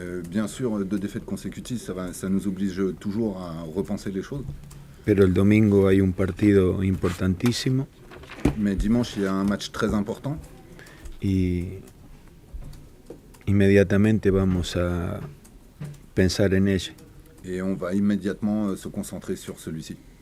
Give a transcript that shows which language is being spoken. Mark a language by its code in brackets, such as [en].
[fr] Bien sûr, 2 défaites consécutives, ça nous oblige toujours à repenser les choses. [es] Pero el domingo hay un partido importantísimo [fr] Mais dimanche, il y a un match très important. [es] y inmediatamente vamos a pensar en ella. [fr] Et on va immédiatement se concentrer sur celui-ci.